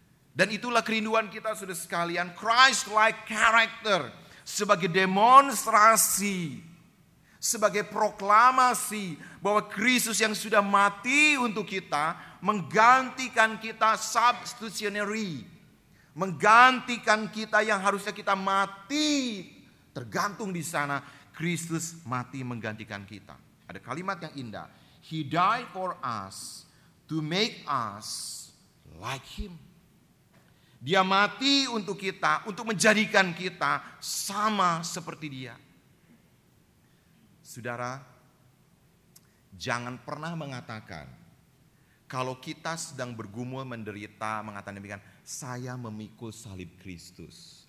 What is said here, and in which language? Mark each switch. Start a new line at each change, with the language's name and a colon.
Indonesian: Dan itulah kerinduan kita sudah sekalian, Christ-like character sebagai demonstrasi, sebagai proklamasi bahwa Kristus yang sudah mati untuk kita, menggantikan kita substitutionary, menggantikan kita yang harusnya kita mati, tergantung di sana, Kristus mati menggantikan kita.
English: Ada kalimat yang indah, He died for us to make us like Him.
Indonesian: Dia mati untuk kita, untuk menjadikan kita sama seperti Dia. Saudara, jangan pernah mengatakan kalau kita sedang bergumul, menderita, mengatakan demikian, saya memikul salib Kristus.